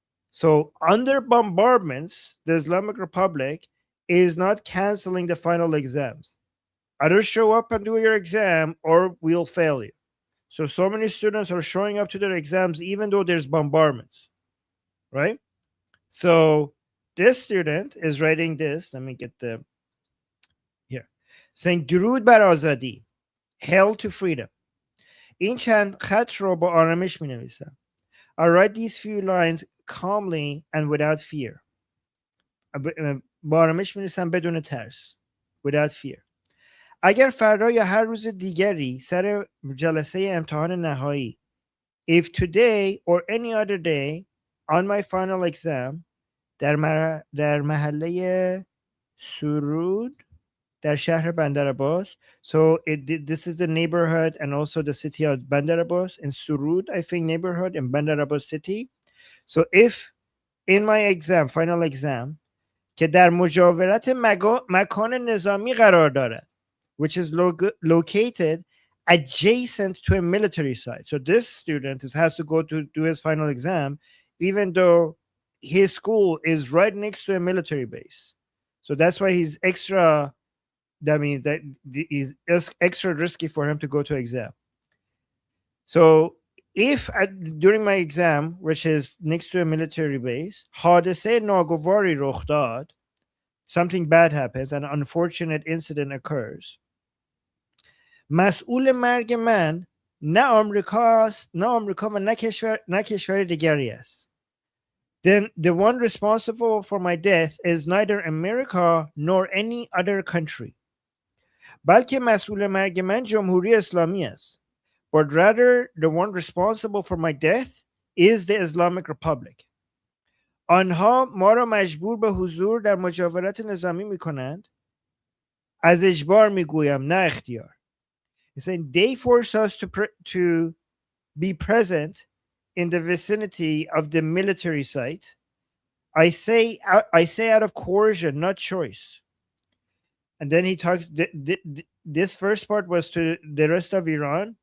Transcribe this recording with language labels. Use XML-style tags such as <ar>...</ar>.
<en>So under bombardments, the Islamic Republic is not canceling the final exams. Either show up and do your exam or we'll fail you. So many students are showing up to their exams even though there's bombardments, right? So this student is writing this. Let me get the here. Saying</en> <fa>درود بر آزادی.</fa> <en>Hail to freedom.</en> <fa>این چند خط رو با آرامش می نویسم.</fa> <en>I write these few lines calmly and without fear.</en> <fa>با آرامش می نویسم بدون ترس.</fa> <en>Without fear.</en> <fa>اگر فردا یا هر روز دیگری سر جلسه امتحان نهایی,</fa> <en>if today or any other day on my final exam</en> <fa>در محله سرود در شهر بندر عباس.</fa> <en>So this is the neighborhood and also the city of Bandar Abbas in Surud, I think, neighborhood in Bandar Abbas city. So if in my exam, final exam,</en> <fa>که در مجاورت مکان نظامی قرار داره,</fa> <en>which is located adjacent to a military site. So this student has to go to do his final exam, even though his school is right next to a military base. So that's why he's extra, that means that is extra risky for him to go to exam. So if during my exam, which is next to a military base,</en> <fa>حادثه ناگواری رخ داد,</fa> <en>something bad happens, an unfortunate incident occurs,</en> <fa>مسئول مرگ من نه آمریکاست، نه آمریکا و نه کشور دیگری است.</fa> <en>Then the one responsible for my death is neither America nor any other country.</en> <fa>بلکه مسئول مرگ من جمهوری اسلامی است.</fa> <en>But rather the one responsible for my death is the Islamic Republic.</en> <fa>آنها ما را مجبور به حضور در مجاورت نظامی می کنند. از اجبار می گویم نه اختیار.</fa> <en>He's saying they force us to be present in the vicinity of the military site. I say out of coercion, not choice. And then he talks, this first part was to the rest of Iran.</en>